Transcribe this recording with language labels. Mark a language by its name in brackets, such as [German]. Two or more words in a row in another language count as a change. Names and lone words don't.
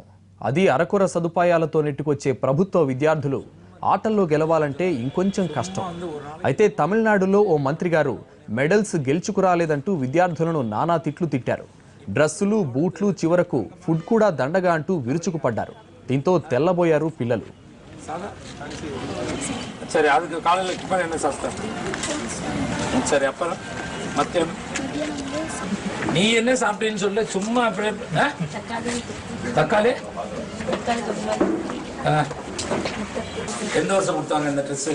[Telugu] అది అరకొర సదుపాయాలతో నెట్టుకొచ్చే ప్రభుత్వ విద్యార్థులు ఆటల్లో గెలవాలంటే ఇంకొంచెం కష్టం. అయితే తమిళనాడులో ఓ మంత్రి గారు మెడల్స్ గెలుచుకురాలేదంటూ విద్యార్థులను నానా తిట్లు తిట్టారు. డ్రెస్సులు, బూట్లు, చివరకు ఫుడ్ కూడా దండగా అంటూ విరుచుకుపడ్డారు. దీంతో తెల్లబోయారు పిల్లలు. [Tamil] சரி, அதுக்கு காலையில் டிஃபன் என்ன சாப்பிட்ட? சரி, அப்புறம் மற்ற நீ என்ன சாப்பிட்டேன்னு சொல்ல, சும்மா அப்படியே தக்காளி எந்த வருஷம் கொடுத்தாங்க இந்த ட்ரெஸ்ஸு?